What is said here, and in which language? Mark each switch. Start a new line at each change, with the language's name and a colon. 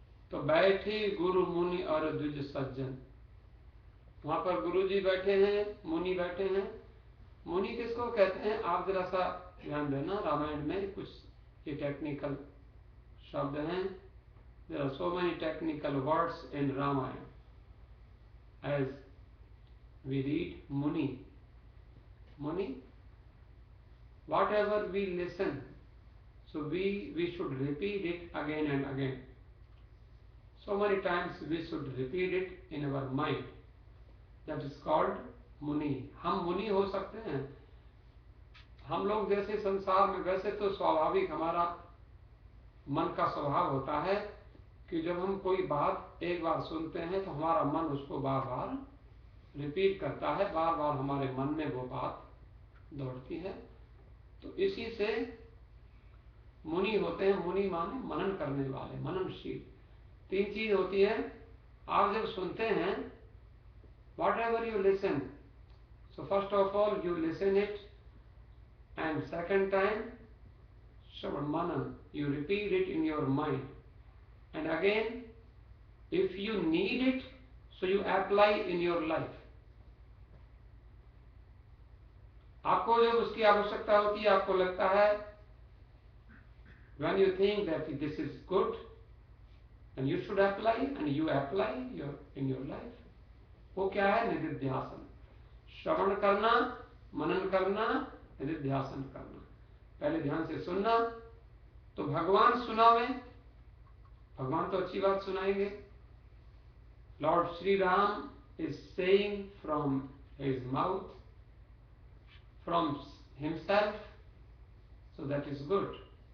Hindi: तो बैठे गुरु मुनि और द्विज सज्जन। वहां पर गुरु जी बैठे हैं, मुनि बैठे हैं। मुनि किसको कहते हैं? आप जरा सा ध्यान देना, रामायण में कुछ ये टेक्निकल शब्द हैं।
English: There are so many technical words in Ramayana as we read muni. Muni, whatever we listen, so we should repeat it again and again. So many times we should repeat it in our mind. That is called muni.
Hindi: हम मुनि हो सकते हैं। हम लोग जैसे संसार में, वैसे तो स्वाभाविक हमारा मन का स्वभाव होता है कि जब हम कोई बात एक बार सुनते हैं तो हमारा मन उसको बार बार रिपीट करता है, बार बार हमारे मन में वो बात दौड़ती है। तो इसी से मुनि होते हैं। मुनि माने मनन करने वाले, मननशील। तीन चीज होती है। आप जब सुनते हैं,
English: whatever you listen, so first of all you listen it, and second time shravan manan, you repeat it in your mind, and again if you need it, so you apply in your life.
Hindi: आपको जब उसकी आवश्यकता होती है, आपको लगता है,
English: when you think that this is good and you should apply, and you apply in your life,
Hindi: वो क्या है? निधिध्यासन। श्रवण करना, मनन करना, निधिध्यासन करना। पहले ध्यान से सुनना। तो भगवान सुनावे, भगवान तो अच्छी बात सुनाएंगे।
English: Lord Shri Ram is saying from his mouth, from himself, so that is good.